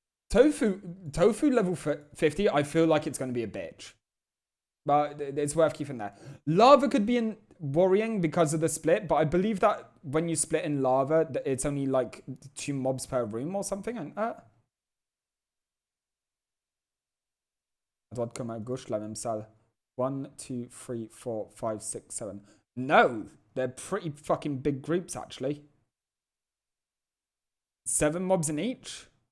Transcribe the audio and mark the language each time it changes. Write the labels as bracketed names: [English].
[English] Tofu level 50, I feel like it's going to be a bitch. But it's worth keeping there. Lava could be worrying because of the split, but I believe that when you split in lava, it's only like 2 mobs per room or something. [French] And comme à gauche, la même salle. [English] 1, 2, 3, 4, 5, 6, 7. No, they're pretty fucking big groups actually. 7 mobs in each.